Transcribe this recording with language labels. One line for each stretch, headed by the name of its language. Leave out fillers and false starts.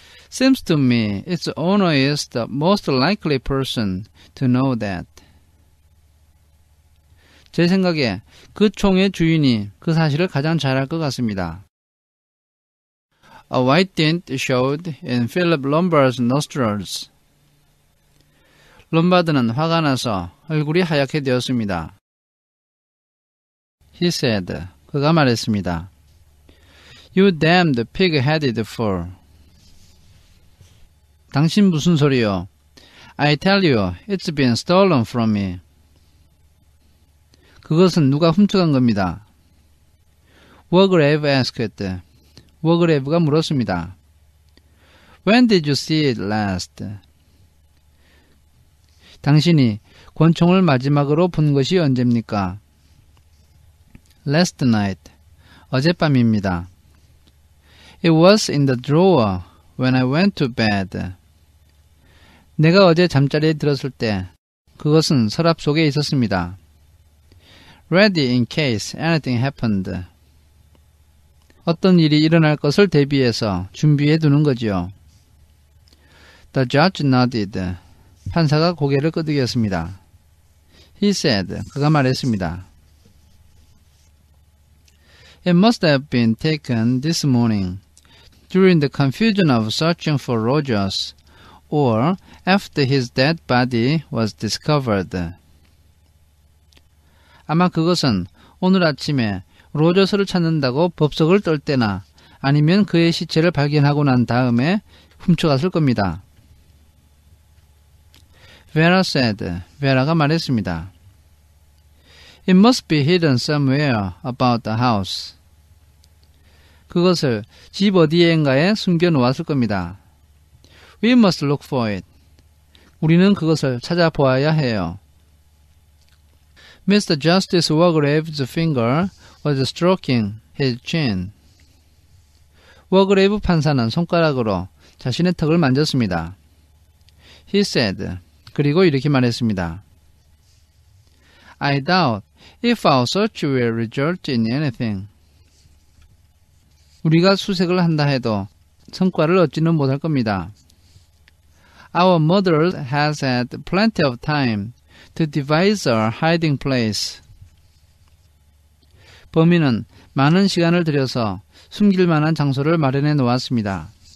English: Seems to me its owner is the most likely person to know that.
Korean: 제 생각에 그 총의 주인이 그 사실을 가장 잘 알 것 같습니다.
English: A white tint showed in Philip Lombard's nostrils.
Korean: 롬바드는 화가 나서 얼굴이 하얗게 되었습니다.
English: He said.
Korean: 그가 말했습니다.
English: You damned pig-headed fool.
Korean: 당신 무슨 소리요?
English: I tell you, it's been stolen from me.
Korean: 그것은 누가 훔쳐간 겁니다.
English: Wargrave asked.
Korean: 워그레이브가 물었습니다.
English: When did you see it last?
Korean: 당신이 권총을 마지막으로 본 것이 언제입니까?
English: Last night.
Korean: 어젯밤입니다.
English: It was in the drawer when I went to bed.
Korean: 내가 어제 잠자리에 들었을 때 그것은 서랍 속에 있었습니다.
English: Ready in case anything happened.
Korean: 어떤 일이 일어날 것을 대비해서 준비해 두는 거지요.
English: The judge nodded.
Korean: 판사가 고개를 끄덕였습니다.
English: He said.
Korean: 그가 말했습니다.
English: It must have been taken this morning during the confusion of searching for Rogers or after his dead body was discovered.
Korean: 아마 그것은 오늘 아침에 로저스를 찾는다고 법석을 떨 때나 아니면 그의 시체를 발견하고 난 다음에 훔쳐갔을 겁니다.
English: Vera said.
Korean: 베라가 말했습니다.
English: It must be hidden somewhere about the house.
Korean: 그것을 집 어디엔가에 숨겨 놓았을 겁니다.
English: We must look for it.
Korean: 우리는 그것을 찾아보아야 해요.
English: Mr. Justice Wargrave's finger was stroking his chin.
Korean: 워그레이브 판사는 손가락으로 자신의 턱을 만졌습니다.
English: He said.
Korean: 그리고 이렇게 말했습니다.
English: I doubt if our search will result in anything.
Korean: 우리가 수색을 한다 해도 성과를 얻지는 못할 겁니다.
English: Our murderer has had plenty of time to devise a hiding place.
Korean: 범인은 많은 시간을 들여서 숨길 만한 장소를 마련해 놓았습니다.